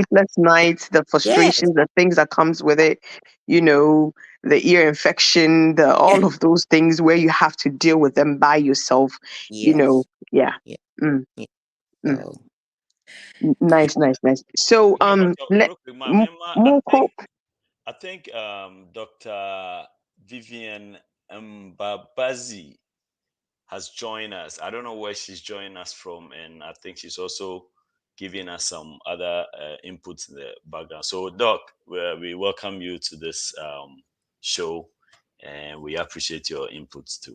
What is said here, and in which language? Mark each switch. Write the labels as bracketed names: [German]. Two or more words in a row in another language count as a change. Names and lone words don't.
[English] sleepless nights, the yes, frustration, the things that comes with it, you know, the ear infection, the yeah, all of those things where you have to deal with them by yourself, you know. yes, Yeah. yeah, Mm, yeah. mm. So Nice, nice, nice. So Me pacho, let real quick, ma, me ma, Moko. I think Dr. Vivian Mbabazi has joined us. I don't know where she's joining us from, and I think she's also giving us some other inputs in the background. So, Doc, we welcome you to this show, and we appreciate your inputs too.